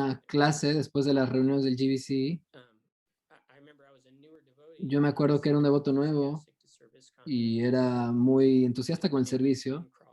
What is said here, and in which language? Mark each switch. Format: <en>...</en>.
<es>una clase después de las reuniones del GBC.</es> <en>I remember I was a newer devotee.</en> <es>Yo me acuerdo que era un devoto nuevo y era muy entusiasta con el servicio.</es>